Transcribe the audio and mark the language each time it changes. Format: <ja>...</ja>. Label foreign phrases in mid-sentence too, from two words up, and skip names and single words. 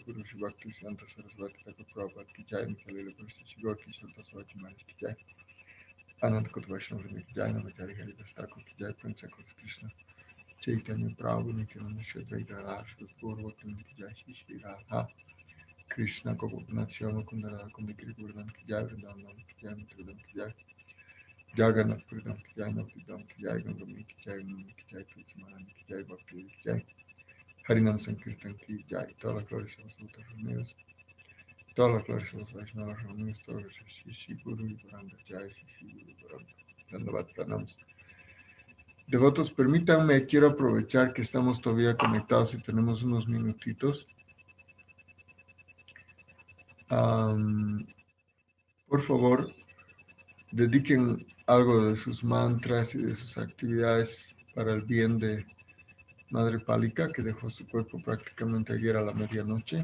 <sa>Guru Shri Bhakti Santa Saraswati Thakur Prabhupada Ki Jai Nitalila Prabhupada Shri Gauri Santa Saraswati Maharaj Ki Jai Anand Kut Vaishnava Vrinda Ki Jai Namacharya Hari Dastakur Ki Jai Pranchakot Krishna Chaitanya Prabhu Nityananda Shri Advaita Rasa Gaurvatan Ki Jai Shri Shri Radha Krishna Gogopath Shyama Kundara Kundi Giri Govardhan Ki Jai Vrindavan Ki Jai Mitradam Ki Jai Jagannath Pridam Ki Jai Navdidam Ki Jai Gangami Ki Jai Muni Ki Jai Tulsi Maharani Ki Jai Bhakti Ki Jai Harinam Sankirtan Ki Jai.</sa> <es>Todas las glorias a los devotos reunidos, todas las glorias a los Vaishnavas reunidos, todas las Shri Guru y Varanda</es> <sa>Jai Shri Guru Varanda Dandavat Pranams.</sa> <es>Devotos, permítanme, quiero aprovechar que estamos todavía conectados y tenemos unos minutitos. Por favor, dediquen algo de sus mantras y de sus actividades para el bien de Madre Pálika, que dejó su cuerpo prácticamente ayer a la medianoche.</es>